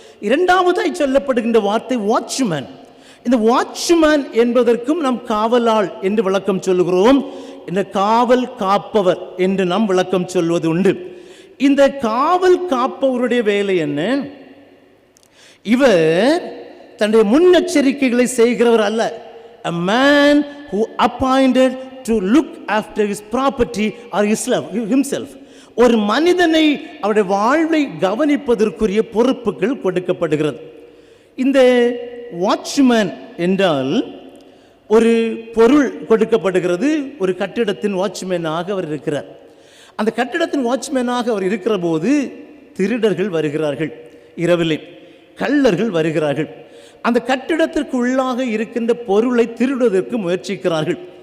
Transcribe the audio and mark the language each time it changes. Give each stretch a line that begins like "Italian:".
Tamil: 2வதாய் சொல்லப்படுகின்ற வார்த்தை வாட்ச்மேன். இந்த வாட்ச்மேன் என்பதற்கும் நாம் காவலாள் என்று விளக்கம் சொல்லுகிறோம். இந்த காவல் காப்பவர் என்று நாம் விளக்கம் சொல்வது உண்டு. இந்த காவல் காப்பவருடைய வேலை என்ன? இவர் தன்னுடைய முன்னெச்சரிக்கைகளை செய்கிறவர் அல்ல.
English: A man who appointed to look after his property or himself.
Tamil: ஒரு மனிதனை அவருடைய வாழ்வை கவனிப்பதற்குரிய பொறுப்புகள் கொடுக்கப்படுகிறது. இந்த வாட்ச்மேன் என்றால் ஒரு பொருள் கொடுக்கப்படுகிறது. ஒரு கட்டிடத்தின் வாட்ச்மேனாக அவர் இருக்கிறார். அந்த கட்டிடத்தின் வாட்ச்மேனாக அவர் இருக்கிற போது திருடர்கள் வருகிறார்கள், இரவிலே கள்ளர்கள் வருகிறார்கள். அந்த கட்டிடத்திற்கு உள்ளாக இருக்கின்ற பொருளை திருடுவதற்கு முயற்சிக்கிறார்கள்.